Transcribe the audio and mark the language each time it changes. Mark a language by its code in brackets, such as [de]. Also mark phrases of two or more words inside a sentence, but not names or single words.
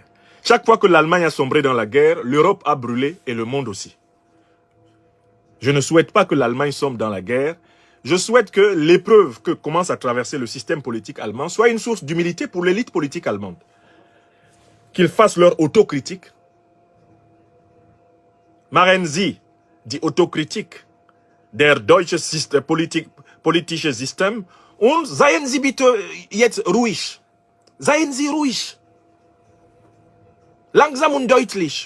[fr] Chaque fois que l'Allemagne a sombré dans la guerre, l'Europe a brûlé et le monde aussi. Je ne souhaite pas que l'Allemagne sombre dans la guerre. Je souhaite que l'épreuve que commence à traverser le système politique allemand soit une source d'humilité pour l'élite politique allemande. Qu'ils fassent leur autocritique. [de] Machen Sie die Autokritik der deutschen politischen System und seien Sie bitte jetzt ruhig. Seien Sie ruhig. Langsam und deutlich.